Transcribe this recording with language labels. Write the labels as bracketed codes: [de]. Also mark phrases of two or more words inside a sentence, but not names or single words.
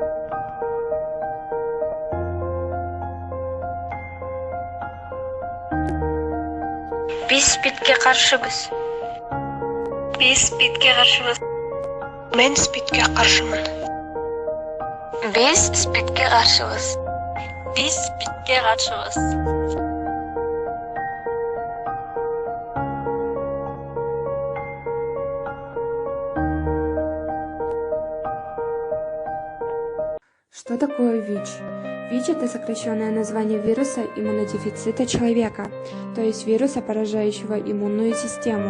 [ky] Биз СПИДке каршыбыз. Биз СПИДке каршыбыз. Мен СПИДке каршымын. Биз СПИДке каршыбыз. Биз СПИДке каршыбыз. [ru] Что такое ВИЧ? ВИЧ – это сокращенное название вируса иммунодефицита человека, то есть вируса, поражающего иммунную систему.